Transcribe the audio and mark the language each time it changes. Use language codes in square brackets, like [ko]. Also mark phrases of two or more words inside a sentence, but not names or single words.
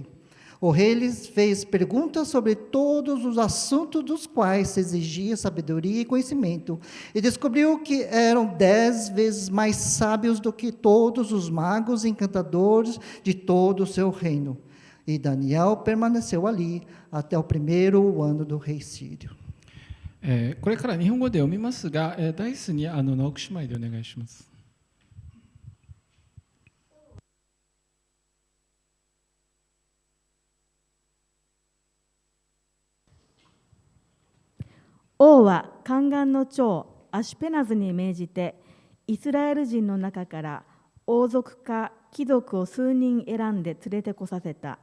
[pt] O rei lhes fez perguntas sobre todos os assuntos dos quais se exigia sabedoria e conhecimento, e descobriu que eram 10 vezes mais sábios do que todos os magos e encantadores de todo o seu reino. E Daniel permaneceu ali até o 1º ano do rei Sírio. [ja] これから日本語で読みますが、ダイスに直木姉妹でお願いします。王は宦官の長アシュペナズに命じて、イスラエル人の中から王族か貴族を数人選んで連れてこさせた。